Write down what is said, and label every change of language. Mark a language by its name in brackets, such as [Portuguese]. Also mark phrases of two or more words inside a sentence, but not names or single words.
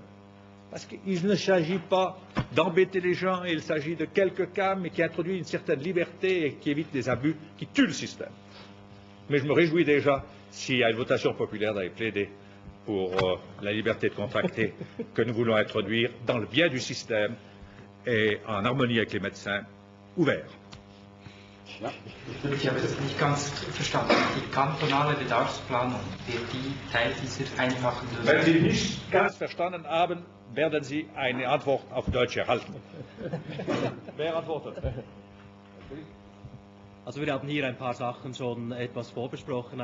[French] Parce qu'il ne s'agit pas d'embêter les gens, il s'agit de quelques cas, mais qui introduisent une certaine liberté et qui évitent des abus qui tuent le système. Mais je me réjouis déjà, s'il y a une votation populaire d'aller plaider pour la liberté de contracter que nous voulons introduire dans le bien du système et en harmonie avec les médecins ouverts. [German] Ja. Ich habe das nicht ganz verstanden. Die kantonale Bedarfsplanung, wird die Teil dieser einfachen Lösung? Wenn Sie nicht ganz verstanden haben, werden Sie eine Antwort auf Deutsch erhalten. Wer antwortet? Also wir haben hier ein paar Sachen schon etwas vorbesprochen.